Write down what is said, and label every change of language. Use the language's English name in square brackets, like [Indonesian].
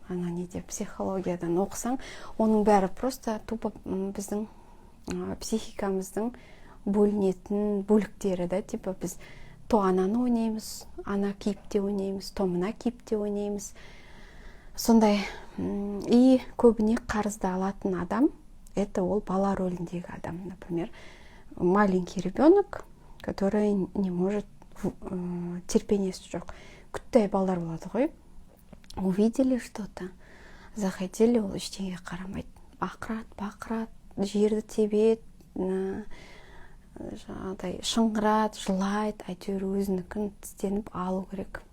[Kazakh] Ана неде психологиядан оқысаң, оның бәрі [Russian] просто тупо [Kazakh] біздің психикамыздың бөлінетін бөліктері, да, типа біз то ананы ойнаймыз, ана кейіпте ойнаймыз, то мына кейіпте ойнаймыз. Сондай, и көбіне қарызды алатын адам, это ол бала роліндегі адам. [Russian] Например, маленький ребенок, который не может, [Kazakh] терпениесі жоқ. Күтті балдар болады ғой. [Russian] Увидели что-то, захотели, [Kazakh] ол ештеңеге қарамайды. Бақырат, жерді тебет, жаңағыдай шыңғырат, жылайды, әйтеуір өзінікін тістеніп алу керек.